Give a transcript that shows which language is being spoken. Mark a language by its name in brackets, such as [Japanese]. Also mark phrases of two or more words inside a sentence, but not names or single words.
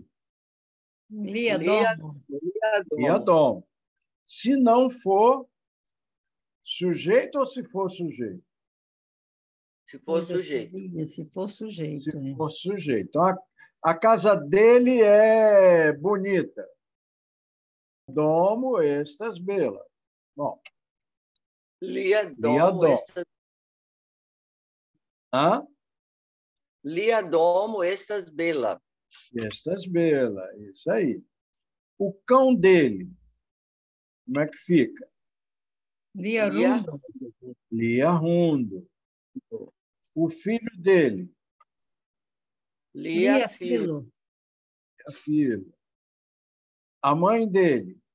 [Esperanto] Liadomo. Liadomo. [Portuguese] Se não for sujeito ou se for sujeito? Se for sujeito. Se for sujeito. Se for sujeito. Então, a casa dele é bonita. [Esperanto] Domo estas bela. Bom. Liadomo estas... Hã? Liadomo estas bela. Estas bela, [Portuguese] isso aí. O cão dele, como é que fica? [Esperanto] Liarundo. [Portuguese] Liarundo. O filho dele? [Esperanto] Liafilo. [Portuguese] Liafilo. A mãe dele?